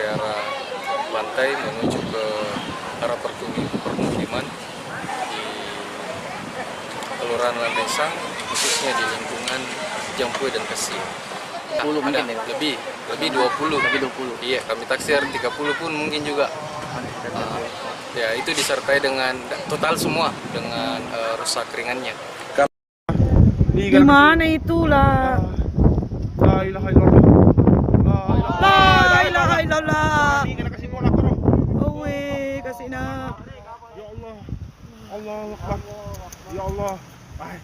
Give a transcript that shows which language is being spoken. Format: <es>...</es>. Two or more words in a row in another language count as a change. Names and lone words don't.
<id>arah pantai menuju ke arah permukiman di Kelurahan Landrisang, khususnya di lingkungan Jampue dan Kesil. Ada lebih 20. Iya, kami taksir 30 pun mungkin juga. Ya, itu disertai dengan total semua dengan rusak ringannya. Di mana itulah?</id> <ar>لا إله إلا الله. لا إله إلا الله.</ar> <id>Ini kena kasih bola terus. Owe, kasih nak.</id> <ar>يا الله. الله أكبر. يا الله. Ay.</ar>